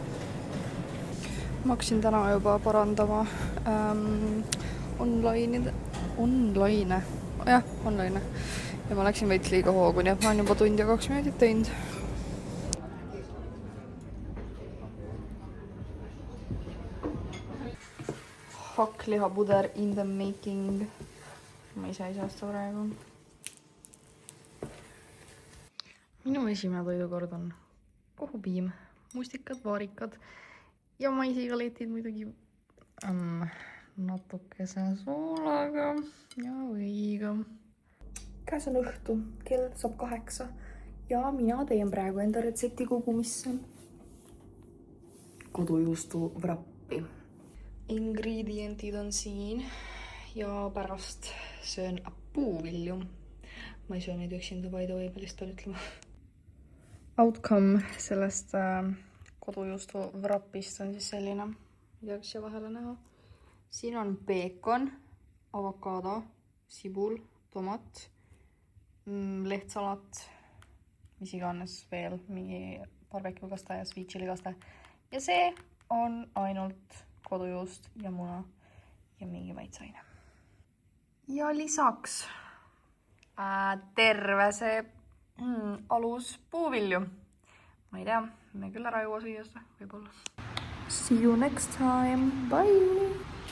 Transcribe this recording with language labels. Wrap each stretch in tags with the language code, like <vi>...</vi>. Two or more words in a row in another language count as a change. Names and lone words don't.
<et>Ma hakkasin täna juba parandama online. Ja ma läksin veits liiga hoogu, nii et ma olen juba 1 ja 2 minutit teinud.</et> <en>Hakklihapuder in the making.</en> <et>Ma ise ei saa seda praegu. Minu esimene toidukord on kohupiim, mustikad, vaarikad ja maisigaletid muidugi natukese soolaga ja võiga. Käes on õhtu, kell saab 8 ja mina teen praegu enda retsepti kogumisse kodujuustu wrappi. Ingredientid on siin ja pärast söön puuvilju. Ma ei söö neid üksinda,</et> <en>by the way,</en> <et>pealist pean ütlema. Outcome sellest kodujuustu wrapist on siis selline. Ei tea, kas siia vahele näha. Siin on peekon, avokaado, sibul, tomat, lehtsalat, mis iganes veel, mingi barbecue-kaste ja</et> <en>sweet chili</en> <et>kaste. Ja see on ainult kodujuust ja muna ja mingi maitsaine. Ja lisaks terve see alus puuvilju. Ma ei tea, me küll ära jõua süüa seda, võib-olla.</et> <en>See you next time, bye!</en>